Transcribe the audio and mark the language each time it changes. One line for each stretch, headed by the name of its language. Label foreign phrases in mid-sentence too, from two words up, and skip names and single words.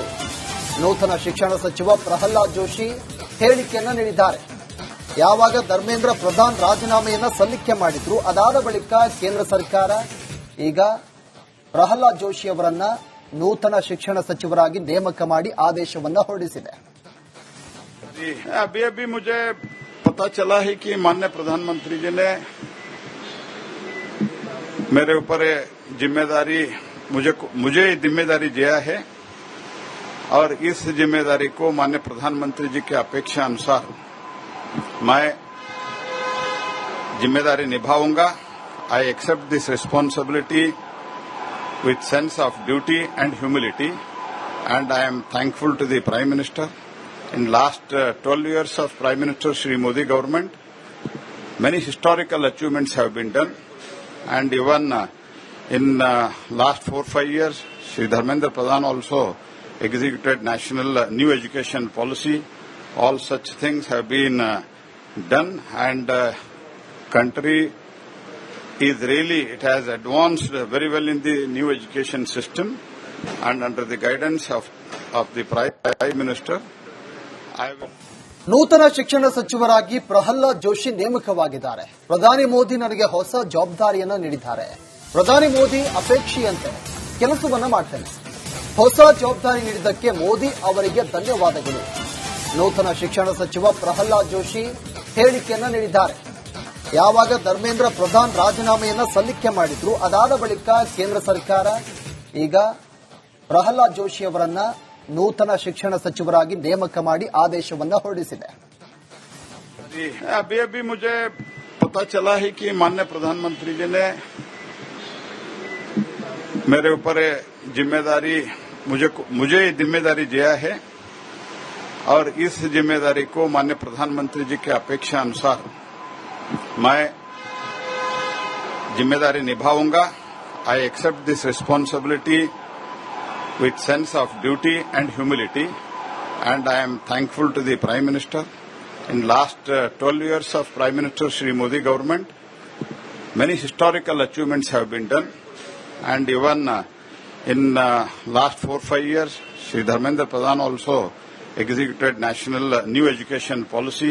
Kannada: ನೂತನ ಶಿಕ್ಷಣ ಸಚಿವ ಪ್ರಹ್ಲಾದ್ ಜೋಶಿ ಹೇಳಿಕೆಯನ್ನ ನೀಡಿದ್ದಾರೆ. ಯಾವಾಗ ಧರ್ಮೇಂದ್ರ ಪ್ರಧಾನ್ ರಾಜೀನಾಮೆಯನ್ನ ಸಲ್ಲಿಕೆ ಮಾಡಿದ್ರು, ಅದಾದ ಬಳಿಕ ಕೇಂದ್ರ ಸರ್ಕಾರ ಈಗ ಪ್ರಹ್ಲಾದ್ ಜೋಶಿ ಅವರನ್ನ ನೂತನ ಶಿಕ್ಷಣ ಸಚಿವರಾಗಿ ನೇಮಕ ಮಾಡಿ ಆದೇಶವನ್ನ ಹೊರಡಿಸಿದೆ.
Hindi: अभी अभी मुझे पता चला है कि माननीय प्रधानमंत्री जी ने मेरे ऊपर जिम्मेदारी मुझे जिम्मेदारी दिया है और इस जिम्मेदारी को माननीय प्रधानमंत्री जी की अपेक्षा अनुसार मैं जिम्मेदारी निभाऊंगा.
English: I accept this responsibility with sense of duty and humility, and I am thankful to the Prime Minister. In last 12 years of Prime Minister Shri Modi government, many historical achievements have been done, and even in last 4-5 years, Shri Dharmendra Pradhan also executed national new education policy. All such things have been done, and country is really, it has advanced very well in the new education system, and under the guidance of the Prime Minister, I will.
Kannada: ನೂತನ ಶಿಕ್ಷಣ ಸಚಿವರಾಗಿ ಪ್ರಹ್ಲಾದ್ ಜೋಶಿ ನೇಮಕವಾಗಿದ್ದಾರೆ. ಪ್ರಧಾನಿ ಮೋದಿ ನನಗೆ ಹೊಸ ಜವಾಬ್ದಾರಿಯನ್ನ ನೀಡಿದ್ದಾರೆ. ಪ್ರಧಾನಿ ಮೋದಿ ಅಪೇಕ್ಷೆಯಂತೆ ಕೆಲಸವನ್ನ ಮಾಡ್ತೇನೆ. ಹೊಸ ಜವಾಬ್ದಾರಿ ನೀಡಿದ್ದಕ್ಕೆ ಮೋದಿ ಅವರಿಗೆ ಧನ್ಯವಾದಗಳು. ನೂತನ ಶಿಕ್ಷಣ ಸಚಿವ ಪ್ರಹ್ಲಾದ್ ಜೋಶಿ ಹೇಳಿಕೆಯನ್ನ ನೀಡಿದ್ದಾರೆ. ಯಾವಾಗ ಧರ್ಮೇಂದ್ರ ಪ್ರಧಾನ್ ರಾಜೀನಾಮೆಯನ್ನ ಸಲ್ಲಿಕೆ ಮಾಡಿದ್ರು, ಅದಾದ ಬಳಿಕ ಕೇಂದ್ರ ಸರ್ಕಾರ ಈಗ ಪ್ರಹ್ಲಾದ್ ಜೋಶಿ ಅವರನ್ನ ನೂತನ ಶಿಕ್ಷಣ ಸಚಿವರಾಗಿ ನೇಮಕ ಮಾಡಿ ಆದೇಶವನ್ನ ಹೊರಡಿಸಿದೆ.
Hindi: अभी अभी मुझे पता चला है कि माननीय प्रधानमंत्री जी ने मेरे ऊपर जिम्मेदारी मुझे जिम्मेदारी दिया है और इस जिम्मेदारी को माननीय प्रधानमंत्री जी की अपेक्षा अनुसार मैं जिम्मेदारी निभाऊंगा.
English: I accept this responsibility with sense of duty and humility, and I am thankful to the Prime Minister. In last 12 years of Prime Minister Shri Modi government, many historical achievements have been done, and even in last 4-5 years, Shri Dharmendra Pradhan also executed national new education policy.